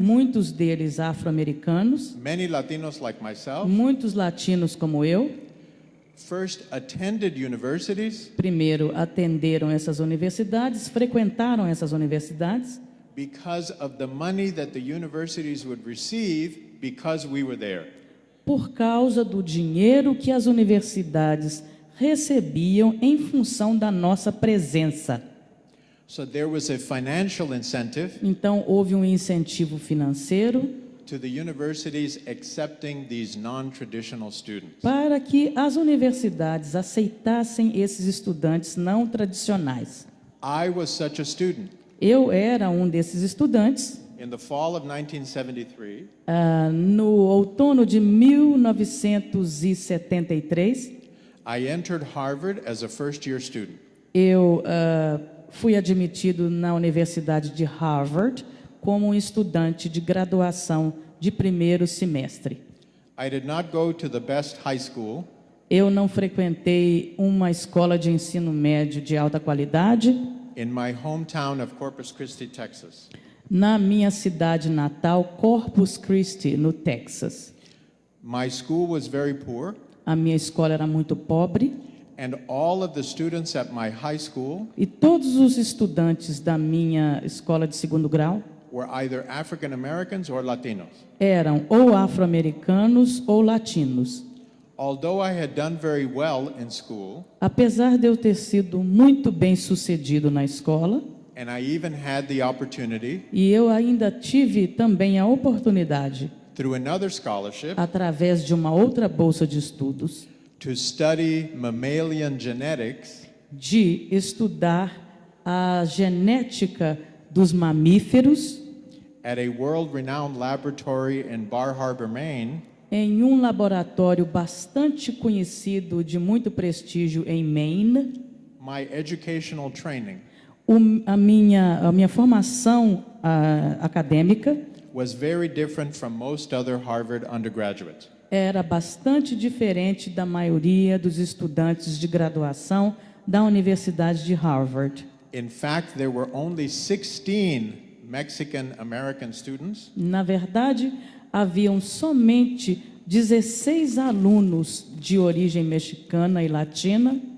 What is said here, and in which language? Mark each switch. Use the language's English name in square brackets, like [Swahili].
[Portuguese] muitos deles afro-americanos, [English] many Latinos like myself, [Portuguese] muitos latinos como eu, [English] first attended universities [Portuguese] primeiro atenderam essas universidades, frequentaram essas universidades, [English] because of the money that the universities would receive because we were there. [Portuguese] por causa do dinheiro que as universidades recebiam em função da nossa presença. [English] So there was a financial incentive [Portuguese] Então, houve um incentivo financeiro [English] to the universities accepting these non-traditional students. [Portuguese] para que as universidades aceitassem esses estudantes não tradicionais. [English] I was such a student. [Portuguese] Eu era um desses estudantes. [English] In the fall of 1973, [Portuguese] No outono de 1973, [English] I entered Harvard as a first-year student. [Portuguese] eu fui admitido na Universidade de Harvard como um estudante de graduação de primeiro semestre. [English] I did not go to the best high school. [Portuguese] Eu não frequentei uma escola de ensino médio de alta qualidade. [English] In my hometown of Corpus Christi, Texas. [Portuguese] Na minha cidade natal, Corpus Christi, no Texas. [English] My school was very poor. [Portuguese] A minha escola era muito pobre. [English] And all of the students at my high school [Portuguese] E todos os estudantes da minha escola de segundo grau [English] were either African Americans or Latinos. [Portuguese] eram ou afro-americanos ou latinos. [English] Although I had done very well in school, [Portuguese] Apesar de eu ter sido muito bem sucedido na escola, [English] and I even had the opportunity, [Portuguese] e eu ainda tive também a oportunidade, [English] through another scholarship, [Portuguese] através de uma outra bolsa de estudos, [English] to study mammalian genetics [Portuguese] de estudar a genética dos mamíferos [English] at a world-renowned laboratory in Bar Harbor, Maine, [Portuguese] em um laboratório bastante conhecido de muito prestígio em Maine. [English] my educational training [Portuguese] A minha formação acadêmica [English] was very different from most other Harvard undergraduates. [Portuguese] era bastante diferente da maioria dos estudantes de graduação da Universidade de Harvard. [English] In fact, there were only 16 Mexican American students [Portuguese] Na verdade, haviam somente 16 alunos de origem mexicana e latina.